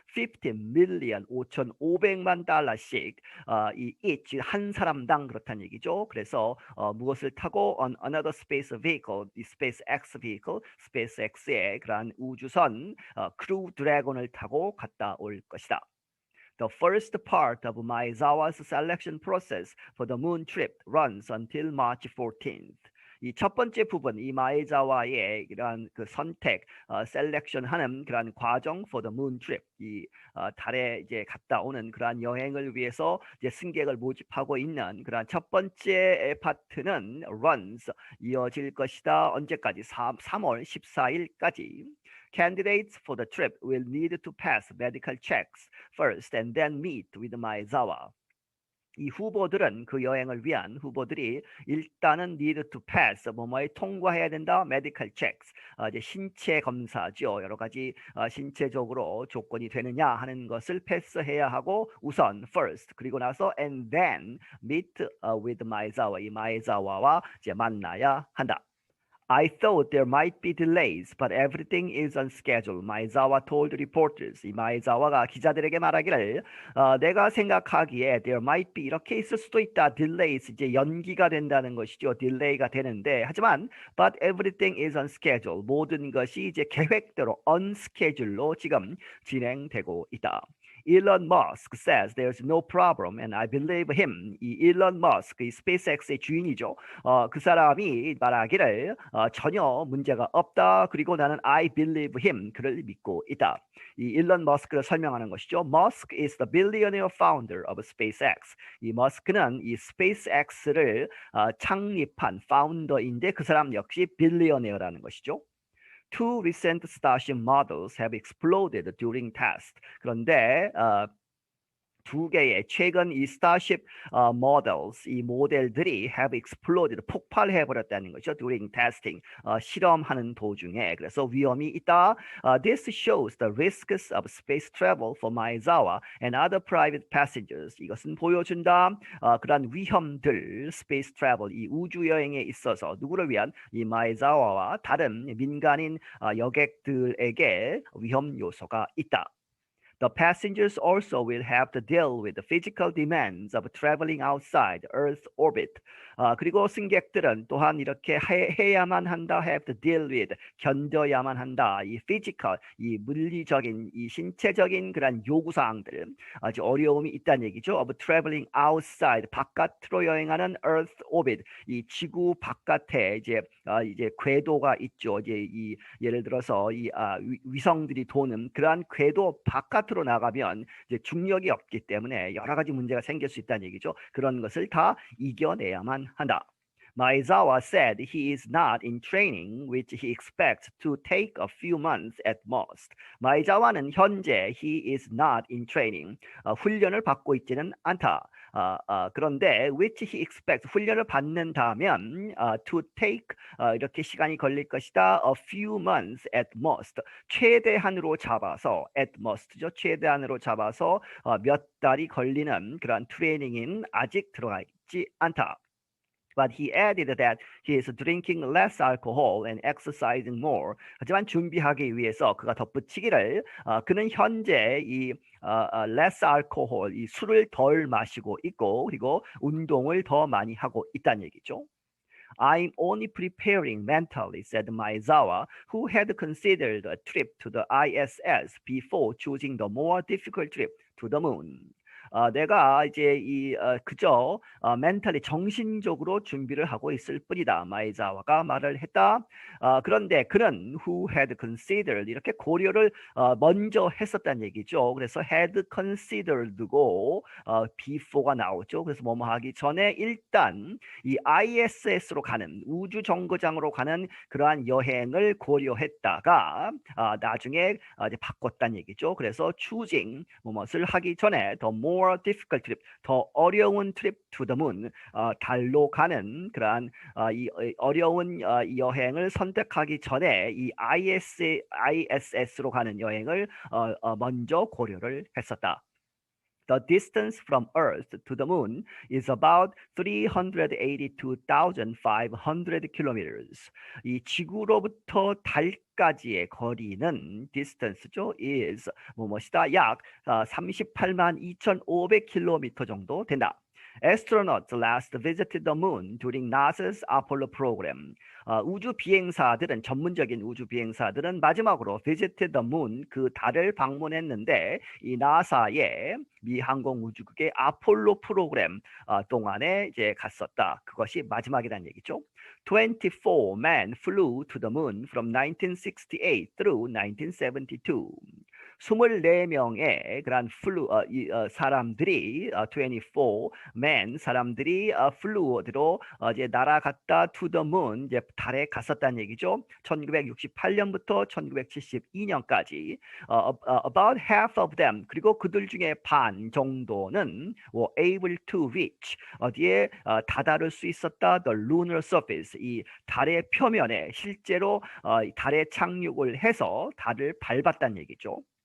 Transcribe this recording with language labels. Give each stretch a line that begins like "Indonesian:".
English: 50 million
Korean: 5,500만 달러씩 이 each 한 사람당 그렇다는 얘기죠. 그래서 무엇을 타고
English: on another space vehicle,
Korean: 이 SpaceX vehicle, SpaceX의 그러한 우주선 크루 드래곤을 타고 갔다 올 것이다.
English: The first part of Maezawa's selection process for the moon trip runs until March 14th.
Korean: 이 첫 번째 부분, 이 마에자와의 이러한 그 선택, 셀렉션하는 그러한 과정
English: for the moon trip,
Korean: 이 달에 이제 갔다 오는 그러한 여행을 위해서 이제 승객을 모집하고 있는 그러한 첫 번째 파트는 runs 이어질 것이다. 언제까지? 3월 14일까지.
English: Candidates for the trip will need to pass medical checks first and then meet with Maezawa.
Korean: 이 후보들은 그 여행을 위한 후보들이 일단은
English: need to pass
Korean: 뭐뭐에 통과해야 된다. medical checks 이제 신체 검사죠. 여러 가지 신체적으로 조건이 되느냐 하는 것을 패스해야 하고 우선 first 그리고 나서
English: and then meet with Maezawa
Korean: 이 마에자와와 이제 만나야 한다.
English: I thought there might be delays, but everything is on schedule. Maezawa told reporters.
Korean: 이 마에자와가 기자들에게 말하기를 내가 생각하기에
English: there might be
Korean: 이렇게 있을 수도 있다. delays 이제 연기가 된다는 것이죠. 딜레이가 되는데 하지만
English: but everything is on schedule.
Korean: 모든 것이 이제 계획대로
English: on schedule로
Korean: 지금 진행되고 있다.
English: Elon Musk says there's no problem and I believe him.
Korean: 이 일론 머스크, 이 스페이스X의 주인이죠. 그 사람이 말하기를 전혀 문제가 없다. 그리고 나는
English: I believe him.
Korean: 그를 믿고 있다. 이 일론 머스크를 설명하는 것이죠.
English: Musk is the billionaire founder of SpaceX.
Korean: 이 머스크는 이 SpaceX를 창립한 파운더인데 그 사람 역시 빌리어네어라는 것이죠.
English: Two recent Starship models have exploded during test.
Korean: 그런데 두 개의 최근 이 스타쉽 models 이 모델들이
English: have exploded
Korean: 폭발해 버렸다는 거죠.
English: during testing
Korean: 실험하는 도중에 그래서 위험이 있다.
English: This shows the risks of space travel for Maezawa and other private passengers.
Korean: 이것은 보여준다. 그러한 위험들
English: space travel
Korean: 이 우주 여행에 있어서 누구를 위한 이 마에자와와 다른 민간인 여객들에게 위험 요소가 있다.
English: The passengers also will have to deal with the physical demands of traveling outside Earth orbit.
Korean: 그리고 승객들은 또한 이렇게 해야만 한다,
English: have to deal with,
Korean: 견뎌야만 한다. 이 physical, 이 물리적인, 이 신체적인 그런 요구사항들, 아주 어려움이 있다는 얘기죠.
English: Of traveling outside,
Korean: 바깥으로 여행하는 Earth orbit, 이 지구 바깥에 이제 궤도가 있죠. 이제 이 예를 들어서 이 위성들이 도는 그러한 궤도 바깥으로 나가면 이제 중력이 없기 때문에 여러 가지 문제가 생길 수 있다는 얘기죠. 그런 것을 다 이겨내야만 한다.
English: Maezawa said he is not in training, which he expects to take a few months at most.
Korean: 마이자와는 현재
English: he is not in training,
Korean: 훈련을 받고 있지는 않다. 그런데
English: which he expects,
Korean: 훈련을 받는다면 to take, 이렇게 시간이 걸릴 것이다.
English: A few months at most,
Korean: 최대한으로 잡아서,
English: at most죠.
Korean: 최대한으로 잡아서 몇 달이 걸리는 그런 트레이닝인 아직 들어가 있지 않다.
English: But he added that he is drinking less alcohol and exercising more.
Korean: 하지만 준비하기 위해서 그가 덧붙이기를 그는 현재 이
English: less alcohol,
Korean: 이 술을 덜 마시고 있고 그리고 운동을 더 많이 하고 있다는 얘기죠.
English: I'm only preparing mentally, said Maezawa, who had considered a trip to the ISS before choosing the more difficult trip to the moon.
Korean: 내가 이제 그저 멘탈리 정신적으로 준비를 하고 있을 뿐이다. 마이자와가 말을 했다. 그런데 그는
English: who had considered
Korean: 이렇게 고려를 먼저 했었다는 얘기죠. 그래서 had considered고 before가 나오죠. 그래서 뭐뭐 하기 전에 일단 이 ISS로 가는 우주 정거장으로 가는 그러한 여행을 고려했다가 나중에 이제 바꿨다는 얘기죠. 그래서 choosing 무엇을 하기 전에
English: the more difficult trip,
Korean: 더 어려운 trip to the moon, 달로 가는 그러한 이 어려운 여행을 선택하기 전에 이 ISS로 가는 여행을 먼저 고려를 했었다.
English: The distance from Earth to the moon is about 382,500 kilometers.
Korean: 이 지구로부터 달까지의 거리는 distance죠. is 무엇이다? 약 38만 2,500km 정도 된다.
English: Astronauts last visited the moon during NASA's Apollo program.
Korean: 우주 비행사들은 전문적인 우주 비행사들은 마지막으로
English: visited the moon
Korean: 그 달을 방문했는데 이 나사의 미 항공우주국의 아폴로 프로그램 동안에 이제 갔었다. 그것이 마지막이라는 얘기죠.
English: 24 men flew to the moon from 1968 through 1972.
Korean: 24명의 그런 사람들이 24 men 사람들이 flew 어디로 이제 날아갔다
English: to the moon
Korean: 이제 달에 갔었다는 얘기죠. 1968년부터 1972년까지
English: about half of them
Korean: 그리고 그들 중에 반 정도는
English: were able to reach
Korean: 어디에 다다를 수 있었다
English: the lunar surface
Korean: 이 달의 표면에 실제로 달에 착륙을 해서 달을 밟았다는 얘기죠.